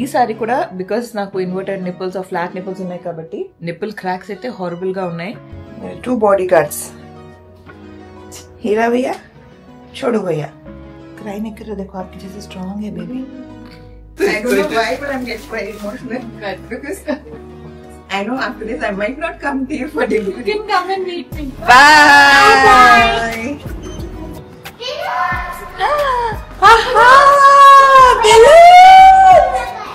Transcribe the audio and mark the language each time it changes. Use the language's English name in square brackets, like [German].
[Telugu] ఈసారి కూడా బికాస్ నాకు ఇన్వర్టెడ్ నిప్పుల్స్ ఫ్లాట్ నిప్పుల్స్ ఉన్నాయి కాబట్టి నిప్పుల్ క్రాక్స్ అయితే హారబుల్ గా ఉన్నాయి. [English] 2 body guards [Hindi] हीरा भैया छोड़ो भैया क्राई नहीं कर रहे. देखो आपकी जैसे स्ट्रांग है baby. [English] I don't know why but I'm getting quite emotional because I know after this I might not come to you for delivery. You can come and meet me. Bye. Aha! Balloon!